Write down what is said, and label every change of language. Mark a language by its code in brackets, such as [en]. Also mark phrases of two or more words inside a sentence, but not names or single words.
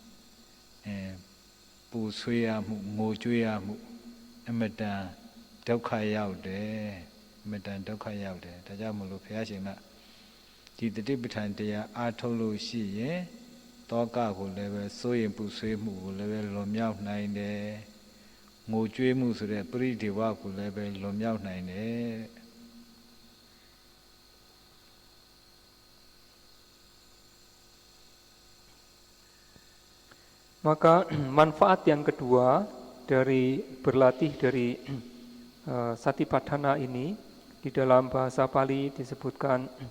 [my] ပူဆွေးရမှုငိုကြွေးရမှုအမတန်ဒုက္ခရောက်တယ်အမတန်ဒုက္ခရောက်တယ်ဒါကြောင့်မလို့ဘုရားရှင်ကဒီတတိပဋ္ဌာန်တရားအားထုတ်လို့ရှိရင်တောကကိုလည်းပဲစိုးရင်ပူဆွေးမှုကိုလည်းပဲလွန်မြောက်နိုင်တယ်ငိုကြွေးမှုဆိုတဲ့ပရိဒေဝကိုလည်းပဲလွန်မြောက်နိုင်တယ် [id] Maka manfaat yang kedua dari berlatih dari Satipatthana ini di dalam bahasa Pali disebutkan